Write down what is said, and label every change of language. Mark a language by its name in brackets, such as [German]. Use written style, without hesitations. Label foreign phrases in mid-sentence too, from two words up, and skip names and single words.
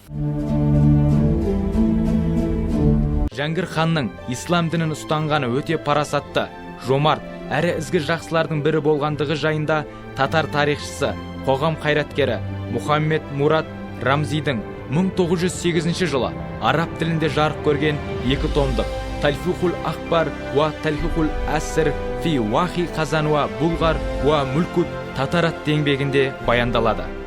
[Kazakh] Жәңгір ханның ислам дінін ұстанғаны өте парасатты, жомарт, әрі ізгі жақсылардың бірі болғандығы жайында татар тарихшысы, қоғам қайраткері Мұхаммед Мурат Рамзидің 1908 жылы араб тілінде жарық көрген 2 томдық Тальфихул Ахбар ва Тальфихул Ассир фи Вахи Қазан ва Булғар ва Мүлкут Татарат еңбегінде баяндалады.